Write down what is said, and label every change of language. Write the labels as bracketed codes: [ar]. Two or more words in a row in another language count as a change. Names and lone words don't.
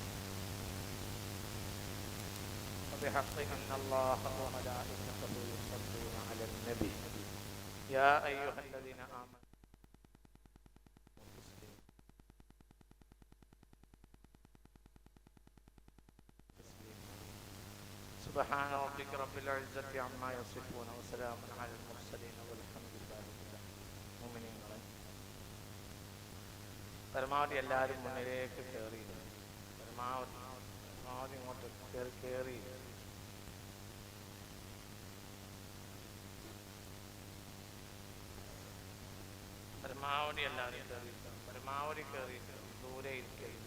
[ar] وبحق إن الله وملائكته يصلون على النبي يا أيها الذين آمنوا سبحان ربك رب العزة عما يصفون وسلام على المرسلين والحمد لله رب العالمين. [ml] മുഅ്മിനീങ്ങളെ, പരമാവധി എല്ലാവരും മുന്നിലേക്ക് കയറി പരമാവധി ഇങ്ങോട്ട് കയറി പരമാവധി എല്ലാവരും കയറി പരമാവധി കയറി ദൂരെ ഇരിക്കരുത്.